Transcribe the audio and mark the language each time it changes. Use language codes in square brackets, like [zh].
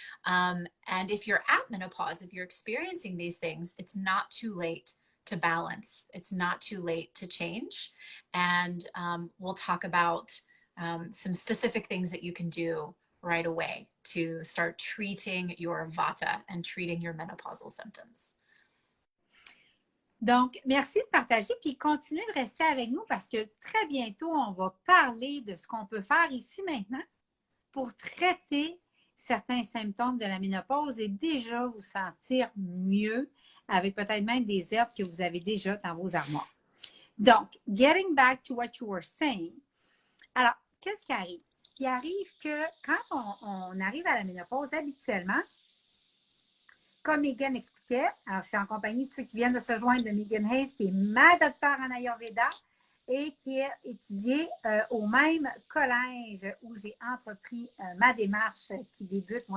[en] And if you're at menopause, if you're experiencing these things, it's not too late to balance. It's not too late to change. And we'll talk about some specific things that you can do right away to start treating your Vata and treating your menopausal symptoms. [fr] Donc, merci de partager, puis continuez de rester avec nous parce que très bientôt, on va parler de ce qu'on peut faire ici maintenant pour traiter certains symptômes de la ménopause et déjà vous sentir mieux avec peut-être même des herbes que vous avez déjà dans vos armoires. [en] Donc, getting back to what you were saying. [fr] Alors, qu'est-ce qui arrive? Il arrive que quand on arrive à la ménopause, habituellement, comme Megan expliquait, alors je suis en compagnie de ceux qui viennent de se joindre de Megan Hayes, qui est ma docteure en Ayurveda et qui est étudiée au même collège où j'ai entrepris ma démarche qui débute.